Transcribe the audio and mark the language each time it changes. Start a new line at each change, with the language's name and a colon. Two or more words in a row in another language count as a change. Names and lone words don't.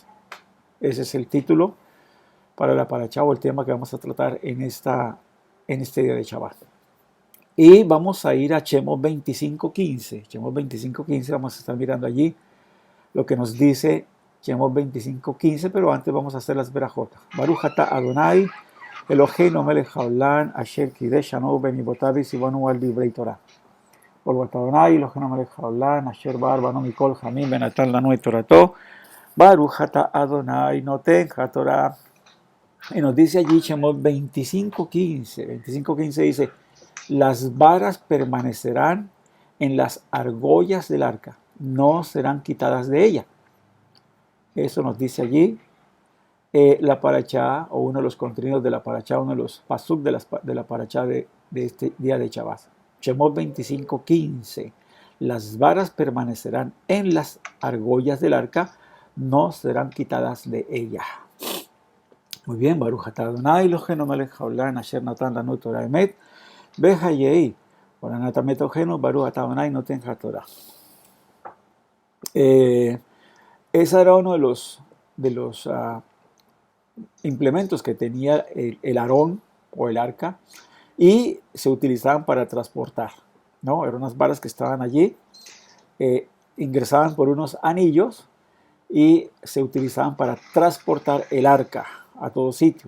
Spanish: Ese es el título para la paracha o el tema que vamos a tratar en este día de Shabbat. Y vamos a ir a Shemot 25.15. Shemot 25.15, vamos a estar mirando allí lo que nos dice Shemot 25.15, pero antes vamos a hacer las verajot.
Hebrew: ברוך אתה אדוני, אלוהינו מלך העולם, אשר קידשנו במצוותיו וציוונו על דברי תורה. ברוך אתה אדוני, אלוהינו מלך העולם, אשר בחר בנו מכל העמים ונתן לנו את תורתו. ברוך אתה אדוני נותן התורה.
Spanish: Y nos dice allí Shemot 25.15. 25.15 dice, las varas permanecerán en las argollas del arca, no serán quitadas de ella. Eso nos dice allí la parachá, o uno de los contenidos de la parachá, uno de los pasuk de la parachá de este día de Shabbat. Shemot 25.15. Las varas permanecerán en las argollas del arca, no serán quitadas de ella. Muy bien,
Hebrew: ברוך אתה אדוני אלוהינו מלך העולם אשר נתן לנו תורת אמת וחיי אורנת המת אלוהינו ברוך אתה אדוני נותן התורה.
Spanish: Ese era uno de los implementos que tenía el Aarón o el arca y se utilizaban para transportar, ¿no? Eran unas varas que estaban allí, ingresaban por unos anillos y se utilizaban para transportar el arca a todo sitio.